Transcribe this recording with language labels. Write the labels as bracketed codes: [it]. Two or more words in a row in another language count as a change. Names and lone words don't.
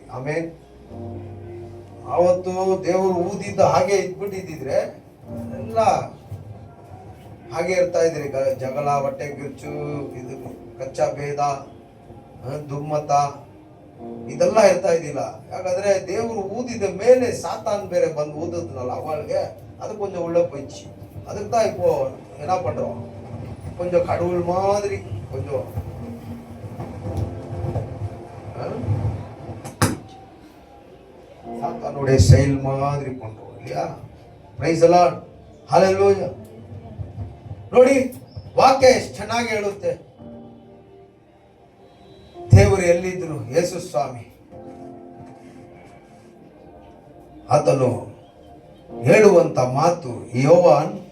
[kn] ಆಮೇಲೆ ಅವತ್ತು ದೇವರು ಊದಿದ್ದ ಹಾಗೆ ಇದ್ಬಿಟ್ಟಿದ್ರೆ ಎಲ್ಲ ಹಾಗೆ ಇರ್ತಾ ಇದ್ರಿ. ಜಗಳ, ಹೊಟ್ಟೆ ಕಿಚ್ಚು, ಇದು ಕಚ್ಚಾ ಭೇದ, ದುಮ್ಮತ, ಇದೆಲ್ಲ ಇರ್ತಾ ಇದ್ದಿಲ್ಲ. ಯಾಕಂದ್ರೆ ದೇವರು ಊದಿದ ಮೇಲೆ ಸಾತಾನ್ ಬೇರೆ ಬಂದು ಊದದ್ನಲ್ಲ ಅವಳಿಗೆ, ಅದು ಕೊಂಚ ಉಳ್ಳ ಪಂಚಿ. [ta] ಅದಕ್ಕೆ தான் இப்போ என்ன பண்றோம், கொஞ்சம் கடவுள் மாதிரி கொஞ்சம் சாத்தானுடைய செயல் மாதிரி பண்றோம் இல்லையா? [en] Praise the Lord. [kn] ಹಲ್ಲೆಲೂಯ. ನೋಡಿ ವಾಕ್ಯ ಎಷ್ಟು ಚೆನ್ನಾಗಿ ಹೇಳುತ್ತೆ. ದೇವರು ಎಲ್ಲಿದ್ರು? ಯೇಸು ಸ್ವಾಮಿ. ಆತನು ಹೇಳುವಂತ ಮಾತು ಯೋವಾನ್